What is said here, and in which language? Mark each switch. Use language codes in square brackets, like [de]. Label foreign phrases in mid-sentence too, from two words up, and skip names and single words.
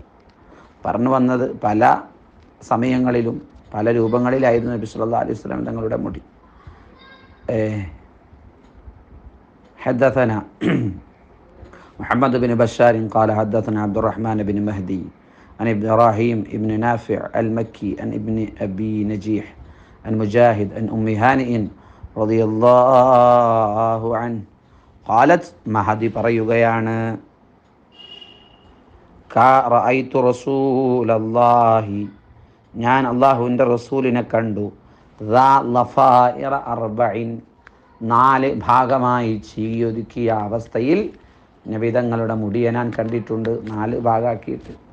[ml] പറഞ്ഞു വന്നത് പല സമയങ്ങളിലും പല രൂപങ്ങളിലായിരുന്നു നബി [ar] صلى الله عليه وسلم [ml] തങ്ങളുടെ മുടി. [ar] حدثنا محمد بن بشار قال حدثنا عبد الرحمن بن مهدي عن إبراهيم ابن نافع المكي عن ابن أبي نجيح عن مجاهد عن أم هانئ رضي الله عنه قالت മഹദി പറയുകയാണ്, رأيت رسول الله, [ml] ഞാൻ അല്ലാഹുവിൻ്റെ റസൂലിനെ കണ്ടു, [ar] ضفائر أربع, [ml] 4 ഭാഗമായി ചീയൊതുക്കിയ അവസ്ഥയിൽ നബി തങ്ങളുടെ മുടിയെ ഞാൻ കണ്ടിട്ടുണ്ട്, 4 ഭാഗമാക്കിയിട്ട്.